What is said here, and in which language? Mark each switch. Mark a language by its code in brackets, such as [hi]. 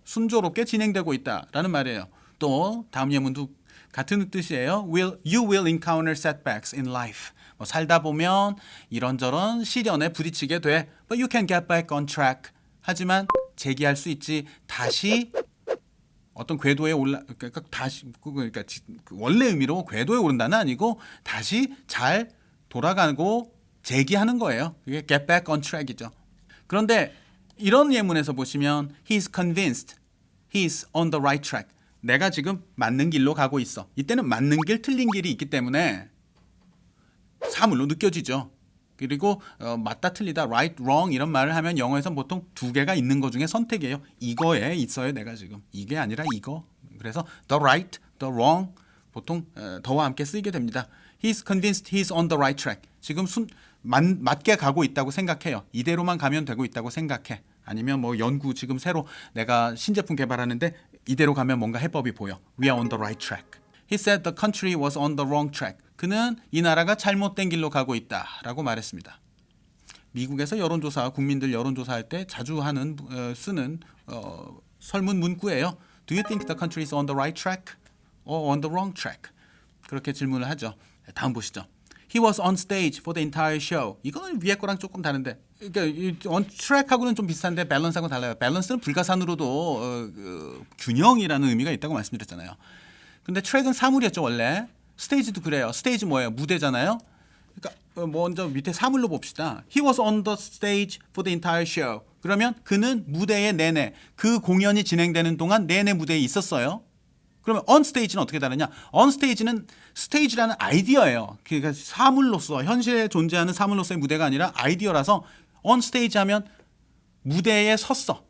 [ko] 순조롭게 진행되고 있다 라는 말이에요. 또 다음 예문도 같은 뜻이에요. [en] You will encounter setbacks in life. [ko] 살다 보면 이런저런 시련에 부딪히게 돼. [en] But you can get back on track. [ko] 하지만 재기할 수 있지. 다시 어떤 궤도에 그러니까 원래 의미로 궤도에 오른다는 아니고 다시 잘 돌아가고 재기하는 거예요. 그게 [en] get back on track [ko] 이죠. 그런데 이런 예문에서 보시면 [en] he's convinced he's on the right track. [ko] 내가 지금 맞는 길로 가고 있어. 이때는 맞는 길, 틀린 길이 있기 때문에 사물로 느껴지죠. 그리고 맞다, 틀리다, [en] right, wrong [ko] 이런 말을 하면 영어에서는 보통 두 개가 있는 것 중에 선택이에요. 이거에 있어요, 내가 지금. 이게 아니라 이거. 그래서 [en] the right, the wrong [ko] 보통 더와 함께 쓰이게 됩니다. [en] He's convinced he's on the right track. [ko] 지금 맞게 가고 있다고 생각해요. 이대로만 가면 되고 있다고 생각해. 아니면 뭐 연구 지금 새로 내가 신제품 개발하는데 이대로 가면 뭔가 해법이 보여. [en] We are on the right track. He said the country was on the wrong track. [ko] 그는 이 나라가 잘못된 길로 가고 있다라고 말했습니다. 미국에서 국민들 여론조사할 때 자주 쓰는 설문 문구예요. [en] Do you think the country is on the right track or on the wrong track? [ko] 그렇게 질문을 하죠. 다음 보시죠. [en] He was on stage for the entire show. [ko] 이거는 위에 거랑 조금 다른데, 그러니까 [en] on track [ko] 하고는 좀 비슷한데 밸런스하고 달라요. 밸런스는 불가산으로도 균형이라는 의미가 있다고 말씀드렸잖아요. 근데 트랙은 사물이었죠 원래. 스테이지도 그래요. 스테이지 뭐예요? 무대잖아요. 그러니까 먼저 밑에 사물로 봅시다. [en] He was on the stage for the entire show. [ko] 그러면 그는 무대에 내내 그 공연이 진행되는 동안 내내 무대에 있었어요. 그러면 [en] on stage [ko] 는 어떻게 다르냐? on stage는 스테이지라는 아이디어예요. 그러니까 사물로서 현실에 존재하는 사물로서의 무대가 아니라 아이디어라서 [en] on stage [ko] 하면 무대에 섰어.